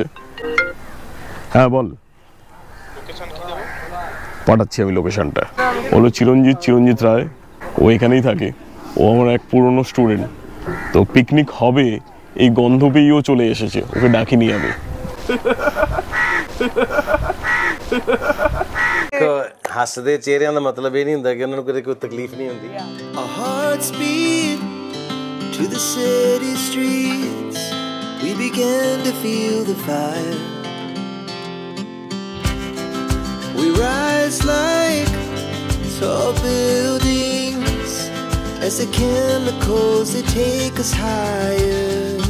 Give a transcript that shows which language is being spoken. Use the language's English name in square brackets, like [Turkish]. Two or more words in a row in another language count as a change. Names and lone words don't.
[Bangla] হ্যাঁ বল, পাঠাচ্ছি আমি লোকেশনটা। হলো চিরঞ্জিত রায়, ও এখানেই থাকে। ও আমার এক পুরনো স্টুডেন্ট। তো পিকনিক হবে এই গন্ধ পেয়েও চলে এসেছে, ওকে ডাকিনি আমি। [Punjabi] ਹੱਸਦੇ ਚਿਹਰਿਆਂ ਦਾ ਮਤਲਬ ਇਹ ਨਹੀਂ ਹੁੰਦਾ ਕਿ ਉਹਨਾਂ ਨੂੰ ਕੋਈ ਤਕਲੀਫ ਨਹੀਂ ਹੁੰਦੀ। [English] Our hearts beat to the city streets. We began to feel the fire. We rise like tall buildings as the chemicals they take us higher.